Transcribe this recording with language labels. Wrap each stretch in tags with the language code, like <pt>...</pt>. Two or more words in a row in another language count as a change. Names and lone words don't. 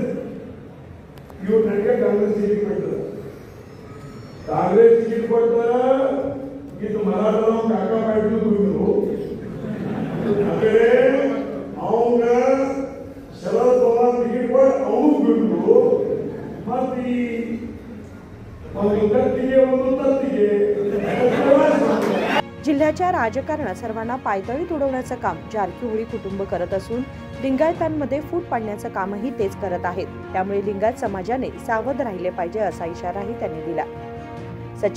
<kn>ಇವ್ರು ನನಗೆ ಕಾಂಗ್ರೆಸ್ ಟಿಕೆಟ್ ಕೊಡ್ತಾರೆ, ಕಾಂಗ್ರೆಸ್ ಟಿಕೆಟ್ ಕೊಡ್ತಾರ ಇದು ಮರಾಠ ಕಾಕಾ ಪಾಟೀಲ್ ದುಡಿದ್ರು ಅದೇ ಅವಂಗ ಶರದ್ ಪವಾರ್ ಟಿಕೆಟ್ ಕೊಟ್ಟು ಅವನು ಬಿಡ್ರು ಮತ್ತೆ</kn> <mr>जिल्ह्याच्या राजकारणात सर्वांना पायदळीत उडवण्याचं काम जारकिहोळी कुटुंब करत असून लिंगायतांमध्ये फूट पाडण्याचं कामही तेच करत आहेत। त्यामुळे लिंगायत समाजाने सावध राहिले पाहिजे असा इशाराही त्यांनी दिला।</mr>